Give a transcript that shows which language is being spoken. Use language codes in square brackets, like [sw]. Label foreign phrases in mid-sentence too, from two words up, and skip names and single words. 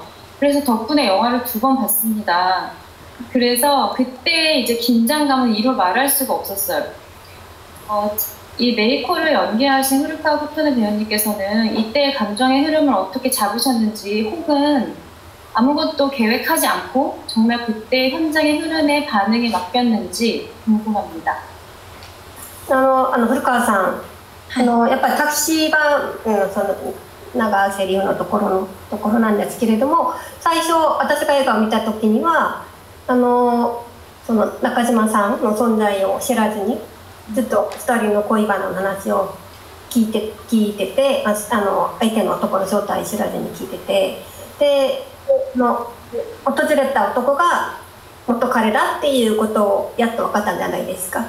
[ko] 그래서 덕분에 영화를 2번 봤습니다. 그래서 그때 이제 긴장감은 이루 말할 수가 없었어요. 이 메이코를 연기하신 후루카 후토네 배우님께서는 이때의 감정의 흐름을 어떻게 잡으셨는지, 혹은 아무것도 계획하지 않고 정말 그때 현장의 흐름에 반응에 맡겼는지 궁금합니다. [ja] 古川さん、やっぱりタクシー版、その長セリフのところなんですけれども、最初私が映画を見た時にはその中島さんの存在を知らずに、ずっと2人の恋バナの話を聞いてて、相手の男の正体知らずに聞いてて、で訪れた男が元彼だっていうことをやっと分かったんじゃないですか。